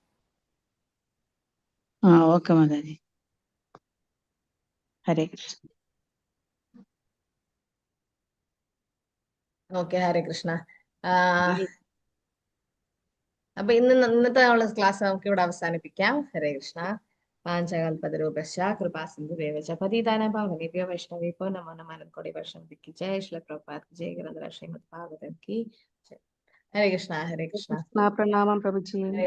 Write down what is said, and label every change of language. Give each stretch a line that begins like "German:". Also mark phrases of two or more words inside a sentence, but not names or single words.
Malayalam: ഓക്കെ മാതാജി,
Sanskrit: ഹരേ കൃഷ്ണ.
Malayalam: ഓക്കെ,
Sanskrit: ഹരേ കൃഷ്ണ.
Malayalam: അപ്പൊ ഇന്നത്തെ ക്ലാസ് നമുക്ക് ഇവിടെ അവസാനിപ്പിക്കാം.
Sanskrit: ഹരേ കൃഷ്ണ. പാഞ്ചകൽപതരൂപശ്ച കൃപാസിന്ധുരേവച പതിതാനാം പാവനേഭ്യോ വൈഷ്ണവേഭ്യോ നമോ നമഃ. അനന്തകോടി വൈഷ്ണവ കി ജയ. ശ്രീല പ്രഭുപാദ് ജയ. ഗ്രന്ഥരാജ ശ്രീമദ് ഭാഗവതം കി ജയ. ഹരേ കൃഷ്ണ. ഹരേ കൃഷ്ണ.
Malayalam: പ്രണാമം പ്രഭുജി.